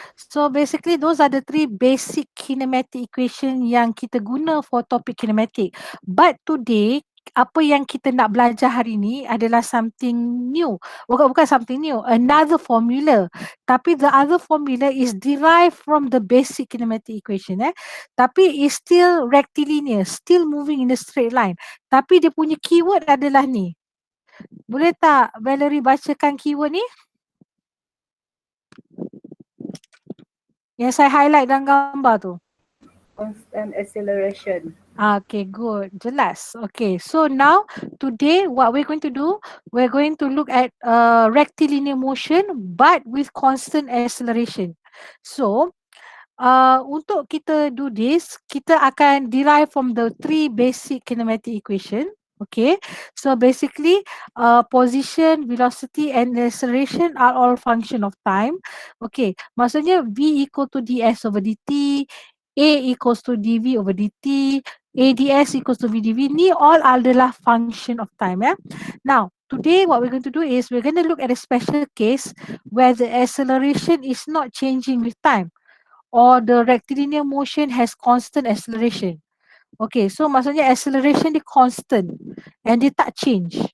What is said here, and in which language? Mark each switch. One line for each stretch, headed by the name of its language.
English: So basically those are the three basic kinematic equation
Malay: yang kita guna
English: for topic kinematic. But today,
Malay: apa yang kita nak belajar hari ni adalah something new.
English: Bukan something new, another formula. Tapi the other formula is derived from the basic kinematic equation. Tapi is still rectilinear, still moving in a straight line.
Malay: Tapi dia punya keyword adalah ni. Boleh tak Valerie bacakan keyword ni? Yang saya highlight dalam gambar tu.
English: Constant acceleration. Okay, good. Jelas. Okay, so now today what we're going to do, we're going to look at rectilinear motion but with constant acceleration. So,
Malay: untuk kita
English: do this,
Malay: kita akan
English: derive from the three basic kinematic equation. Okay, so basically, position, velocity, and acceleration are all function of time. Okay, maksudnya v equal to ds over dt, a equals to dv over dt, ads equals to v dv. Ni all adalah function of time. Yeah. Now, today what we're going to do is we're going to look at a special case where the acceleration is not changing with time, or the rectilinear motion has constant acceleration. Okay, so maksudnya acceleration dia constant and
Malay: dia tak
English: change.